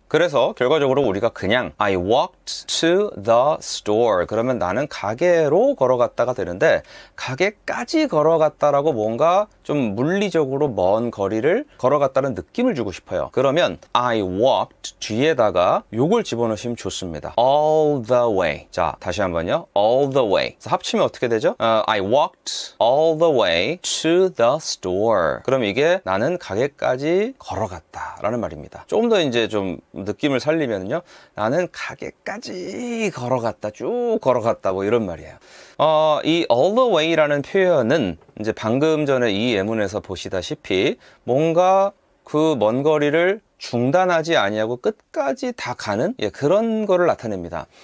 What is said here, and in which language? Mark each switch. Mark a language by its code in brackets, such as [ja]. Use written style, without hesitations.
[ko] 그래서 결과적으로 우리가 그냥 [en] I walked to the store [ko] 그러면 나는 가게로 걸어갔다가 되는데, 가게까지 걸어갔다라고 뭔가 좀 물리적으로 먼 거리를 걸어갔다는 느낌을 주고 싶어요. 그러면 I walked 뒤에다가 요걸 집어넣으시면 좋습니다. [en] all the way. [ko] 자, 다시 한번요. [en] all the way. [ko] 그래서 합치면 어떻게 되죠? [en] I walked all the way to the store. [ko] 그럼 이게 나는 가게까지 걸어갔다 라는 말입니다. 조금 더 이제 좀 느낌을 살리면요, 나는 가게까지 걸어갔다, 쭉 걸어갔다, 뭐 이런 말이에요. 이 all the way라는 표현은 이제 방금 전에 이 예문에서 보시다시피 뭔가 그 먼 거리를 중단하지 아니하고 끝까지 다 가는 그런 거를 나타냅니다.